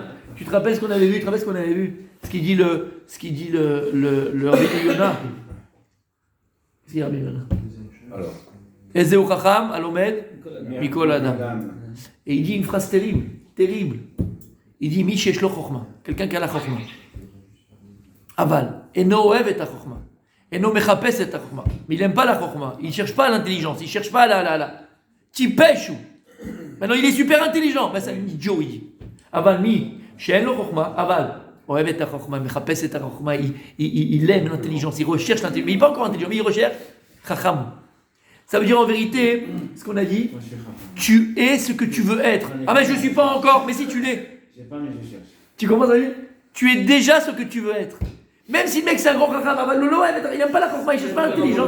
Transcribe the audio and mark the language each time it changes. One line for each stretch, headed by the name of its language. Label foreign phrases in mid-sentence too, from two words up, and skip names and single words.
French: Tu te rappelles ce qu'on avait vu? Ce qu'il dit le Rabbi Yonah. Qu'est-ce qu'il dit Rabbi Yonah? Alors.
Hebrew: איזהו חכם הלומד מכל אדם.
French: Et il dit une phrase terrible. Il dit
Hebrew: מי שיש לו חכמה.
French: Quelqu'un qui a la chokhma.
Hebrew: אבל אינו אוהב את חכמה. אינו מחפש את חכמה.
French: Mais il n'aime pas la chokhma. Il ne cherche pas l'intelligence. Il ne cherche pas la. Tipeshu. Maintenant, il est super intelligent. Ben, c'est un idiot, il dit.
Hebrew: אבל מי שאין לו חכמה אבל. אוהב את חכמה מחפש את חכמה.
French: Il aime l'intelligence. Il recherche l'intelligence. Mais il n'est pas encore intelligent. Mais il recherche chacham. Ça veut dire en vérité, ce qu'on a dit, tu es ce que tu veux être. Ah mais je ne suis pas encore, mais si tu l'es. Tu comprends ça? Tu es déjà ce que tu veux être. Même si le mec c'est un gros chacham, il n'aime pas la chachma, il ne cherche pas l'intelligence.